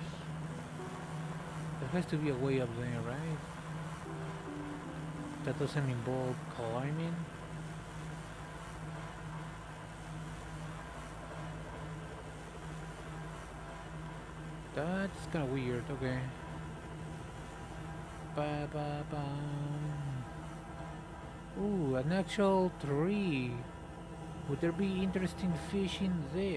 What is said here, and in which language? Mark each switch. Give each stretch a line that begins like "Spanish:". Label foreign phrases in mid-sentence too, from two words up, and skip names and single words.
English: There has to be a way up there, right? That doesn't involve climbing. That's kind of weird. Okay. Ba ba ba. Ooh, an actual tree. Would there be interesting fish in there?